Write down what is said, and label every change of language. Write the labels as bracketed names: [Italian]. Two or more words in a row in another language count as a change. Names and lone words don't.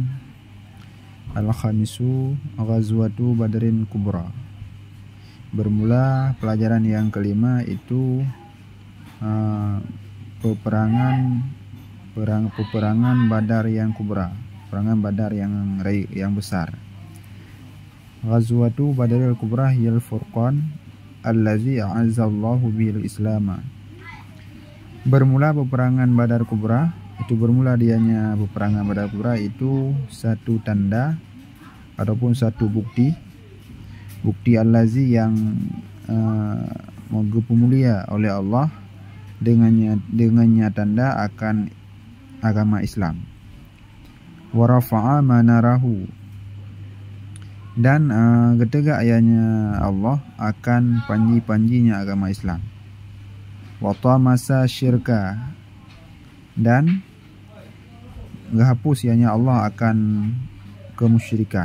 [Arabic] الخامس غزوة بدر كبرى. [Malay] Bermula pelajaran yang kelima itu peperangan Badar yang kubra, peperangan Badar yang besar. [Arabic] غزوة بدر الكبرى هي الفرقان الذي أعز الله به الإسلام. [Malay] Bermula peperangan Badar Kubra, itu bermula dianya peperangan Badar Kubra itu satu tanda ataupun satu bukti allazi yang mulia oleh Allah dengannya tanda akan agama Islam. [Arabic] ورفع مناره, [Malay] dan ketika ayatnya Allah akan panji-panjinya agama Islam. [Arabic] وطمس الشرك, [Malay] dan menghapus ianya Allah akan kemusyrikan.